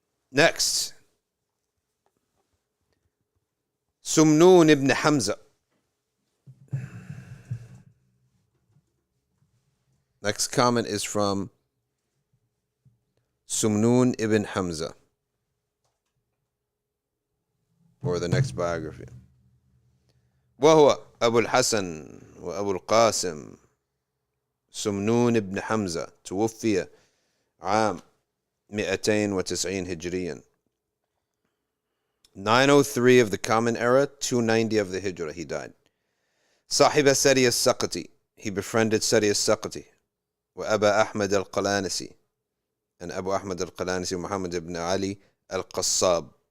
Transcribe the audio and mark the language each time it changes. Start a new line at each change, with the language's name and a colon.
English: Next, Sumnun ibn Hamza. Next comment is from Sumnun ibn Hamza, or the next biography.
Arabic: وهو أبو الحسن وأبو القاسم سمنون ابن حمزة توفي عام 290 هجريا.
English: 903 of the Common Era, 290 of the Hijrah, he died.
Arabic: صاحب سري السقطي,
English: he befriended Sari al-Saqati.
Arabic: وأبا أحمد القلانسي,
English: and Abu Ahmad al-Qalanisi, Muhammad ibn Ali al-Qassab.